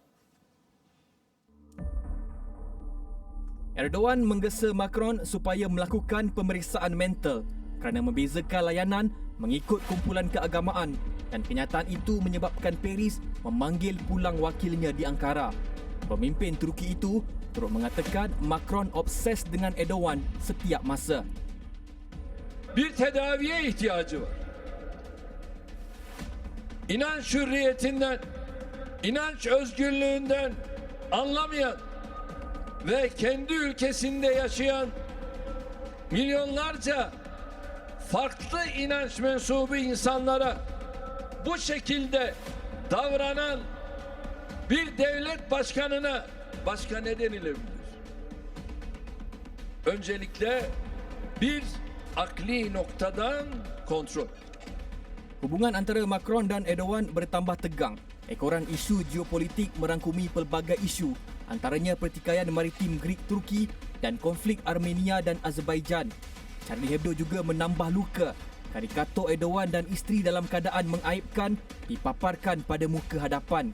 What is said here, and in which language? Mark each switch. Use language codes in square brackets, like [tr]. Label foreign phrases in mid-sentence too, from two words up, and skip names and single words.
[ms] Erdogan menggesa Macron supaya melakukan pemeriksaan mental kerana membezakan layanan mengikut kumpulan keagamaan dan kenyataan itu menyebabkan Paris memanggil pulang wakilnya di Ankara. Pemimpin Turki itu turut mengatakan Macron obses dengan Erdogan setiap masa. [tr] Bir tedaviye ihtiyacı var. İnanç hürriyetinden, inanç özgürlüğünden anlamayan ve kendi ülkesinde yaşayan milyonlarca farklı inanç mensubu insanlara bu şekilde davranan bir devlet başkanına başka ne denilebilir? Öncelikle bir akli noktadan kontrol. [ms] Hubungan antara Macron dan Erdogan bertambah tegang. Ekoran isu geopolitik merangkumi pelbagai isu, antaranya pertikaian maritim Greek-Turki dan konflik Armenia dan Azerbaijan. Charlie Hebdo juga menambah luka. Karikatur Erdogan dan isteri dalam keadaan mengaibkan dipaparkan pada muka hadapan.